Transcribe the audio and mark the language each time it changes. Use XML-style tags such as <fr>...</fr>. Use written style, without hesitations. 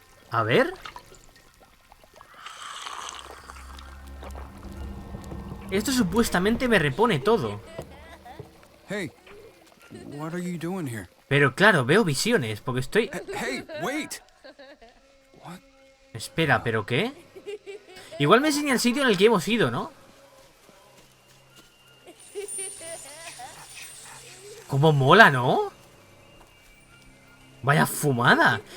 <es>A ver. Esto supuestamente me repone todo.</es> <en>Hey, what are you doing here?</en> <es>Pero claro, veo visiones porque estoy...</es> <en>Hey, wait.</en> <es>Espera, ¿pero qué? Igual me enseña el sitio en el que hemos ido, ¿no? ¿Cómo mola, no? Vaya fumada.</es>